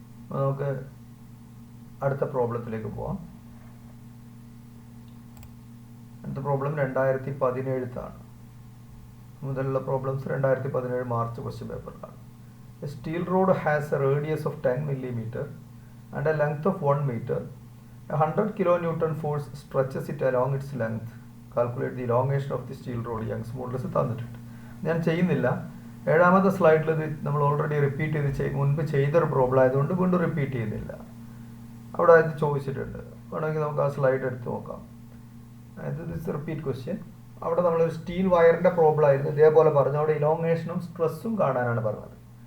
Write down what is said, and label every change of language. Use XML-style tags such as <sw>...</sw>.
<ml>നമുക്ക് അടുത്ത പ്രോബ്ലത്തിലേക്ക് പോവാം. അടുത്ത പ്രോബ്ലം 2017 മുതലുള്ള problems 2017 March question പേപ്പറിലാണ്.</ml> <en>A steel rod has a radius of 10 mm and a length of 1 meter. A 100 kN force stretches it along its length. Calculate the elongation of the steel rod.</en> <ml>Young's modulus തന്നിട്ടുണ്ട്. ഞാൻ ചെയ്യുന്നില്ല. 7ാമത്തെ സ്ലൈഡിൽ ഇത് നമ്മൾ already repeat ചെയ്ത് മുൻപ് ചെയ്തൊരു problem ആയതുകൊണ്ട് വീണ്ടും റിപ്പീറ്റ് ചെയ്യുന്നില്ല. അവിടെ ഇത് ചോദിച്ചിട്ടുണ്ട്. വേണമെങ്കിൽ നമുക്ക് ആ സ്ലൈഡ് എടുത്ത് നോക്കാം. ഇത് റിപ്പീറ്റ് ക്വസ്റ്റ്യൻ. അവിടെ നമ്മളൊരു സ്റ്റീൽ വയറിൻ്റെ പ്രോബ്ലം ആയിരുന്നു. ഇതേപോലെ പറഞ്ഞു. അവിടെ ഇലോങ്ങേഷനും സ്ട്രെസ്സും കാണാനാണ് പറഞ്ഞത്.</ml>